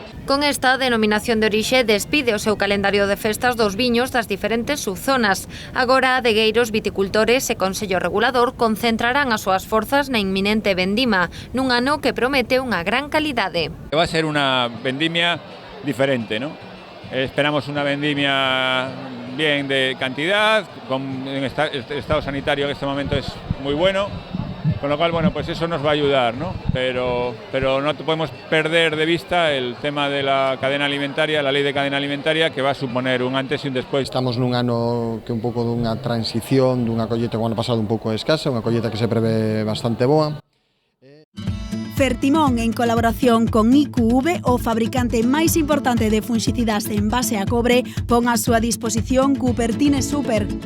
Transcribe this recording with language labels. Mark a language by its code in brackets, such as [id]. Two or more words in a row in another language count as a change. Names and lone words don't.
[gl] Con esta denominación de orixe despide o seu calendario de festas dos viños das diferentes subzonas. Agora, adegueiros, viticultores e Consello Regulador concentrarán as súas forzas na inminente vendima, nun ano que promete unha gran calidade. Va a ser unha vendimia diferente, ¿no? [es] Esperamos una vendimia bien de cantidad, el estado sanitario en este momento es muy bueno. Con lo cual, bueno, pues eso nos va a ayudar, ¿no? Pero no podemos perder de vista el tema de la cadena alimentaria, la ley de cadena alimentaria, que va a suponer un antes [gl] e un despois. Estamos nun ano que un pouco dunha transición, dunha colleta que o ano pasado un pouco escasa, unha colleta que se prevé bastante boa. Fertimón, en colaboración con IQV, o fabricante máis importante de funxicidas en base a cobre, pon a súa disposición Cupertine Super.